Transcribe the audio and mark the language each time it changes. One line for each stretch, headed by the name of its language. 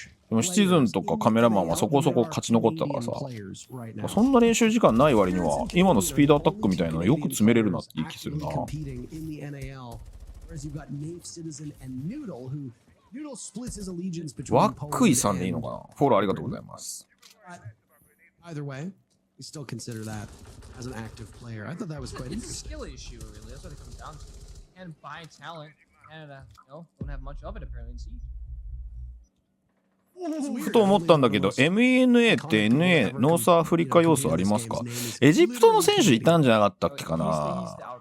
Japanese: でもシチズンとかカメラマンはそこそこ勝ち残ってたからさ、そんな練習時間ない割には今のスピードアタックみたいなのよく詰めれるなっていう気するな。ワックイさんでいいのかな。フォローありがとうございます。
English: Either way, we still consider that as an active player. I thought that was quite It's a skill issue, really. That's what it comes down to. And by talent, Canada, don't have much of it apparently in Siege.
Japanese: ふと思ったんだけど MENA って NA ノースアフリカ要素ありますか。エジプトの選手いたんじゃなかったっけかな。